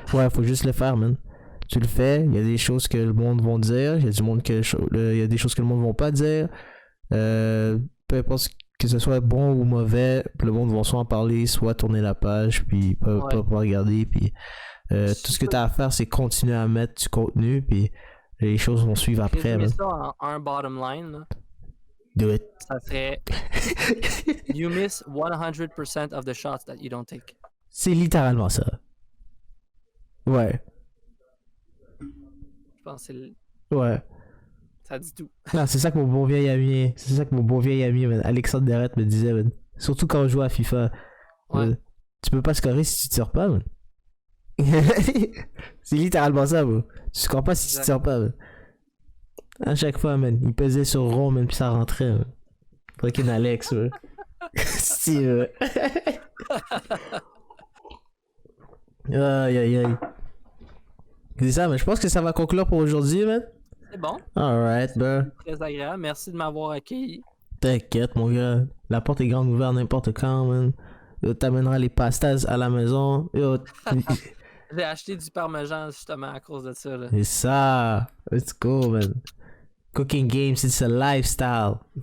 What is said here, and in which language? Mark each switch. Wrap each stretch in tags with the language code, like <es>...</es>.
<fr>ouais, faut juste le faire, man. Tu le fais, il y a des choses que le monde va dire, il y a il y a des choses que le monde va pas dire. Peu importe que ce soit bon ou mauvais, le monde va soit en parler, soit tourner la page, puis pas regarder, puis tout ce que tu as à faire, c'est continuer à mettre du contenu, puis les choses vont suivre après. Résumer Man. ça en un bottom line, là,</fr> <en>Do it.</en> <fr>ça serait</fr> <en>you miss 100% of the shots that you don't take.</en> <fr>C'est littéralement ça. Ouais. Je pense que Ouais. ça dit tout. Non, c'est ça que mon bon vieil ami, man, Alexandre Derrette me disait, man. Surtout quand on joue à FIFA. Ouais. Man. Tu peux pas scorer si tu tires pas, man. C'est littéralement ça, bro. Tu scores pas si tu tires pas, man. À chaque fois, man, il pesait sur rond, même puis ça rentrait, man. Fucking Alex, man. Si, man. Aïe, aïe, aïe. C'est ça, mais je pense que ça va conclure pour aujourd'hui, man. C'est bon.</fr> <en>Alright, bro.</en> <fr>Très agréable. Merci de m'avoir accueilli. T'inquiète, mon gars. La porte est grande ouverte n'importe quand, man. Yo, t'amèneras les pastas à la maison. Yo, J'ai acheté du parmesan justement à cause de ça. Là. c'est ça.</fr> <en>Let's go, man. Cooking games, it's a lifestyle.</en>